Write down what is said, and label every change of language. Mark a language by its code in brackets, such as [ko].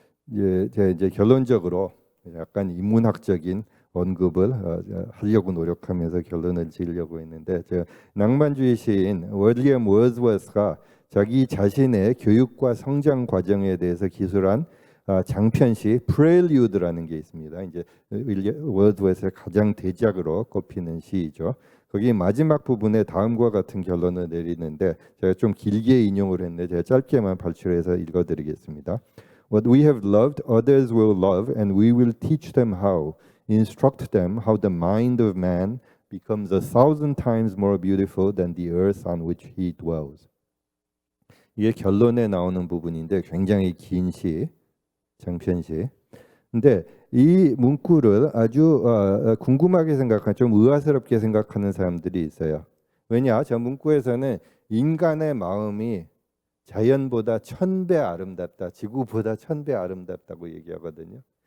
[ko] 이제 결론적으로 약간 인문학적인 언급을 하려고 노력하면서 결론을 지으려고 했는데 낭만주의 시인 윌리엄 월드워스가 자기 자신의 교육과 성장 과정에 대해서 기술한 장편시 프렐류드라는 게 있습니다. 이제 월드워스의 가장 대작으로 꼽히는 시이죠. 거기 마지막 부분에 다음과 같은 결론을 내리는데 제가 좀 길게 인용을 했는데 제가 짧게만 발췌해서 읽어드리겠습니다. [en] What we have loved, others will love, and we will teach them how. Instruct them how the mind of man becomes 1,000 times more beautiful than the earth on which he dwells. [ko] 이게 결론에 나오는 부분인데 굉장히 긴 시, 장편시. 근데 이 문구를 아주 궁금하게 생각하는, 좀 의아스럽게 생각하는 사람들이 있어요. 왜냐? 저 문구에서는 인간의 마음이 자연보다 1000배 아름답다, 지구보다 1000배 아름답다고 얘기하거든요.